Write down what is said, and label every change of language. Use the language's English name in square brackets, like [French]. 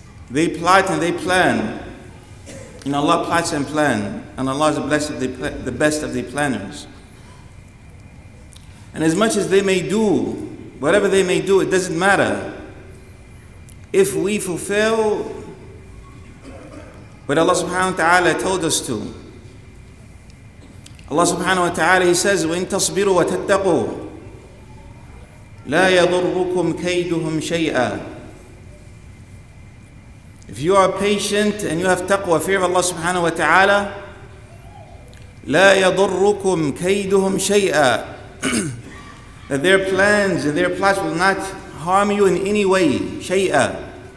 [English] They plot and they plan, and Allah plots and plan, and Allah is the best of the planners. And as much as they may do, whatever they may do, it doesn't matter if we fulfill what Allah subhanahu wa ta'ala told us to. [Arabic] Allah subhanahu wa ta'ala, [English] He says, [Arabic] وَإِن تَصْبِرُوا وَتَتَّقُوا لَا يَضُرُّكُمْ كَيْدُهُمْ شَيْئًا. [English] If you are patient and you have taqwa, fear of Allah subhanahu wa ta'ala, [Arabic] لَا يَضُرُّكُمْ كَيْدُهُمْ شَيْئًا. [English] That their plans and their plots will not harm you in any way, شَيْئًا.